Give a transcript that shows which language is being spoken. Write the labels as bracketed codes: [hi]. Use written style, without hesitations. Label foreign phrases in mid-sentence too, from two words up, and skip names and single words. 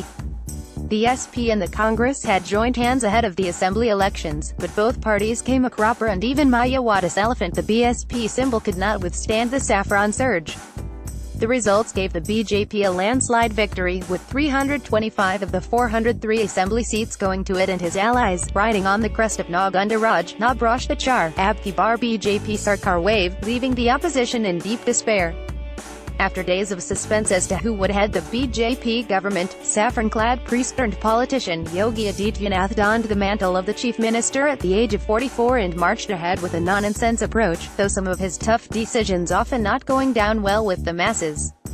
[en] The SP and the Congress had joined hands ahead of the assembly elections, but both parties came a cropper, and even Mayawati's elephant, the BSP symbol, could not withstand the saffron surge. The results gave the BJP a landslide victory, with 325 of the 403 assembly seats going to it and his allies, riding on the crest of [hi] नगुंडा राज, न भ्रष्टाचार, अब की बार BJP सरकार [en] wave, leaving the opposition in deep despair. After days of suspense as to who would head the BJP government, saffron-clad priest-turned-politician Yogi Adityanath donned the mantle of the chief minister at the age of 44 and marched ahead with a non-nonsense approach, though some of his tough decisions often not going down well with the masses.